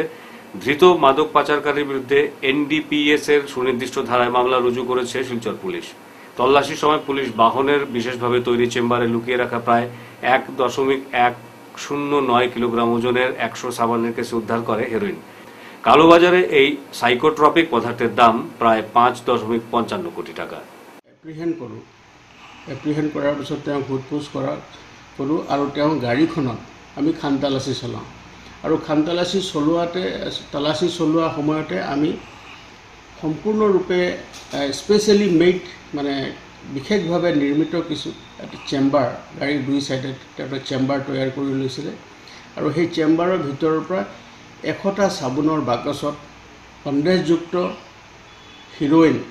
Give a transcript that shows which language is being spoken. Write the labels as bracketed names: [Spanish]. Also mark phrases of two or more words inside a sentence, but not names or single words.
[Bangla] ধৃত মাদক পাচারকারীর বিরুদ্ধে এনডিপিএস এর সুনির্দিষ্ট ধারায় মামলা রুজু করেছে শিলচর পুলিশ। তল্লাশির সময় পুলিশ বাহনের বিশেষভাবে তৈরি চেম্বারে লুকিয়ে রাখা প্রায় 1.109 কিলোগ্রাম ওজনের 100 সাবানের কেসে উদ্ধার করে হেরোইন। কালোবাজারে এই সাইকোট্রপিক পদার্থের দাম প্রায় 5.55 কোটি টাকা। [Assamese] এপ্ৰিহেণ্ড কৰাৰ পিছত তেওঁ সোধপোছ কৰোঁ আৰু তেওঁ গাড়ীখনত আমি খানতালাচী চলাওঁ আৰু খানতালাচী চলোৱা সময়তে আমি সম্পূৰ্ণৰূপে [English] specially made [Assamese] মানে বিশেষভাৱে নিৰ্মিত কিছু এটা চেম্বাৰ গাড়ীৰ 2 চাইডে এটা চেম্বাৰ তৈয়াৰ কৰি লৈছিলে আৰু সেই চেম্বাৰৰ ভিতৰৰ পৰা 100টা চাবোনৰ বাকচত সন্দেহযুক্ত হিৰোইন